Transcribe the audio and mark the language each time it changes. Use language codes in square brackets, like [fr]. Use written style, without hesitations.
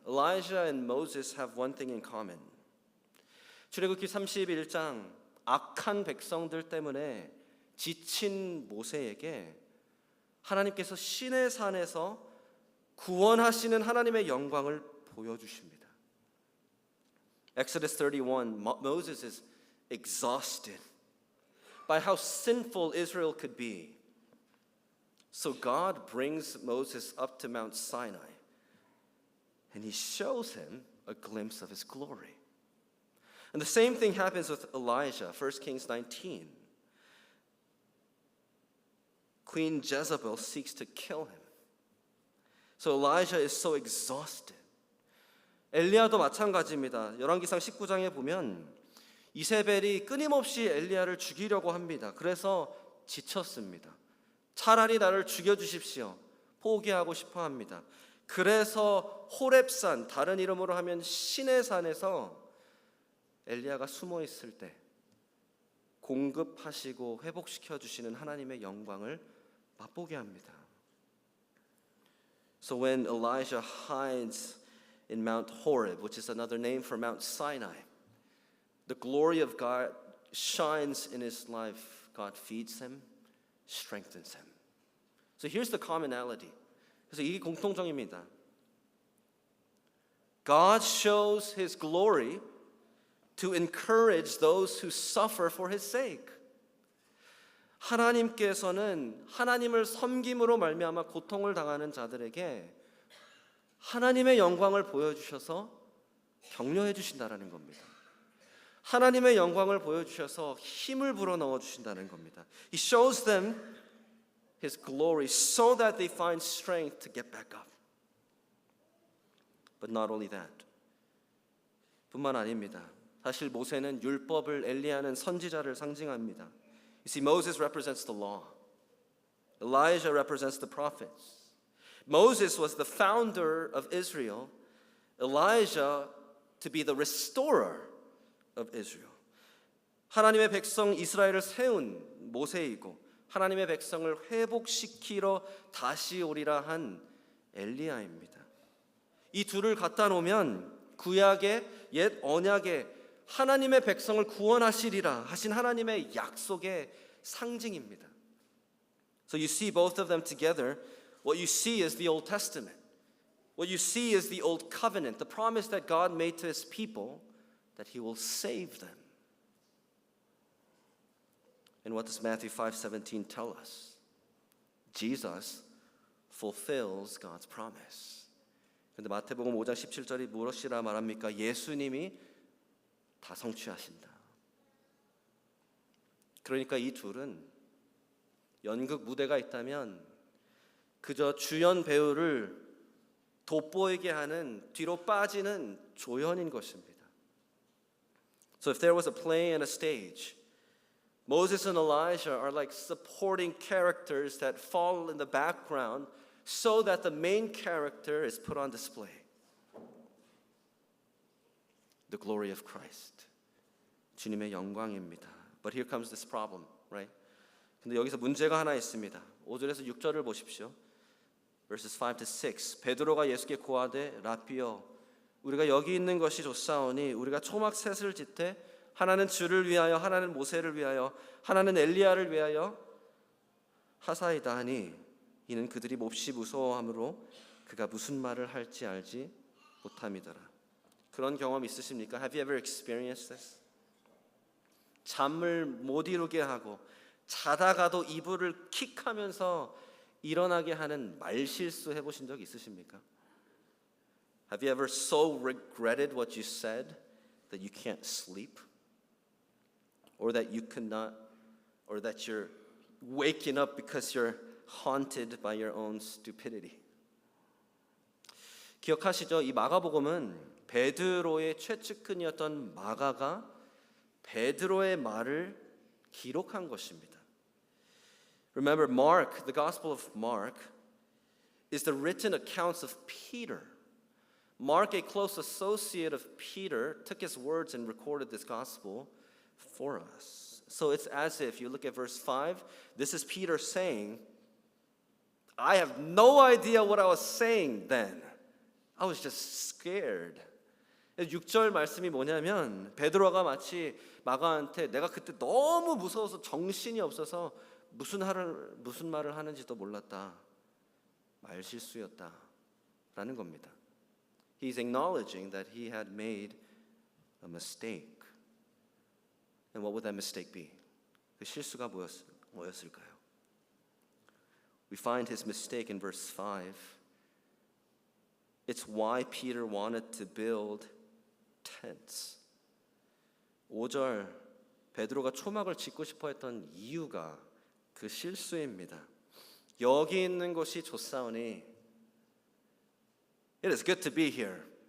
[en] Elijah and Moses have one thing in common. [ko] 출애굽기 31장 악한 백성들 때문에 지친 모세에게 하나님께서 시내 산에서 구원하시는 하나님의 영광을 보여주십니다. [en] Exodus 31, Moses is exhausted by how sinful Israel could be. So God brings Moses up to Mount Sinai and He shows him a glimpse of His glory. And the same thing happens with Elijah, 1 Kings 19. Queen Jezebel seeks to kill him. So Elijah is so exhausted. [ko] 엘리야도 마찬가지입니다. 열왕기상 19장에 보면 이세벨이 끊임없이 엘리야를 죽이려고 합니다. 그래서 지쳤습니다. 차라리 나를 죽여주십시오. 포기하고 싶어 합니다. 그래서 호렙산, 다른 이름으로 하면 신의 산에서 엘리야가 숨어 있을 때 공급하시고 회복시켜 주시는 하나님의 영광을 맛보게 합니다. [en] So when Elijah hides in Mount Horeb, which is another name for Mount Sinai, the glory of God shines in his life. God feeds him, strengthens him. So here's the commonality. [ko] 그래서 이게 공통점입니다. [en] God shows His glory to encourage those who suffer for His sake. [ko] 하나님께서는 하나님을 섬김으로 말미암아 고통을 당하는 자들에게 하나님의 영광을 보여주셔서 격려해 주신다는 겁니다. 하나님의 영광을 보여주셔서 힘을 불어넣어 주신다는 겁니다. [en] He shows them His glory so that they find strength to get back up. But not only that. [ko] 뿐만 아닙니다. 사실 모세는 율법을, 엘리야는 선지자를 상징합니다. [en] You see, Moses represents the law. Elijah represents the prophets. Moses was the founder of Israel. Elijah to be the restorer of Israel. [ko] 하나님의 백성 이스라엘을 세운 모세이고 하나님의 백성을 회복시키러 다시 오리라 한 엘리야입니다. 이 둘을 갖다 놓으면 구약의 옛 언약의 하나님의 백성을 구원하시리라 하신 하나님의 약속의 상징입니다. [en] So you see both of them together. What you see is the Old Testament. What you see is the Old Covenant, the promise that God made to his people that he will save them. And what does Matthew 5:17 tell us? Jesus fulfills God's promise. [ko] 그런데 마태복음 5장 17절이 무엇이라 말합니까? 예수님이 다 성취하신다. 그러니까 이 둘은 연극 무대가 있다면 그저 주연 배우를 돋보이게 하는 뒤로 빠지는 조연인 것입니다. [en] So if there was a play and a stage, Moses and Elijah are like supporting characters that fall in the background so that the main character is put on display. The glory of Christ. [ko] 주님의 영광입니다. [en] But here comes this problem, right? [ko] 근데 여기서 문제가 하나 있습니다. 5절에서 6절을 보십시오. [en] Verses 5 to 6. [ko] 베드로가 예수께 고하되 라삐여 우리가 여기 있는 것이 좋사오니 우리가 초막 셋을 짓되 하나는 주를 위하여 하나는 모세를 위하여 하나는 엘리야를 위하여 하사이다 하니 이는 그들이 몹시 무서워하므로 그가 무슨 말을 할지 알지 못함이더라. 그런 경험 있으십니까? [en] Have you ever experienced this? [ko] 잠을 못 이루게 하고 자다가도 이불을 킥하면서 일어나게 하는 말실수 해보신 적 있으십니까? [en] Have you ever so regretted what you said that you can't sleep? Or that you cannot, or that you're waking up because you're haunted by your own stupidity? [ko] 기억하시죠? 이 마가복음은 베드로의 최측근이었던 마가가 베드로의 말을 기록한 것입니다. [en] Remember, Mark, the Gospel of Mark, is the written accounts of Peter. Mark, a close associate of Peter, took his words and recorded this gospel for us. So it's as if, you look at verse 5, this is Peter saying, I have no idea what I was saying then. I was just scared. [ko] 6절 말씀이 뭐냐면 베드로가 마치 마가한테 내가 그때 너무 무서워서 정신이 없어서 무슨 말을 하는지도 몰랐다. 말실수였다라는 겁니다. [en] He's acknowledging that he had made a mistake. And what would that mistake be? [ko] 그 실수가 뭐였을까요? [en] We find his mistake in verse 5. It's why Peter wanted to build tents. [ko] 5절 베드로가 초막을 짓고 싶어 했던 이유가 그 실수입니다. 여기 있는 곳이 좋사오니 [en] It is good to be here.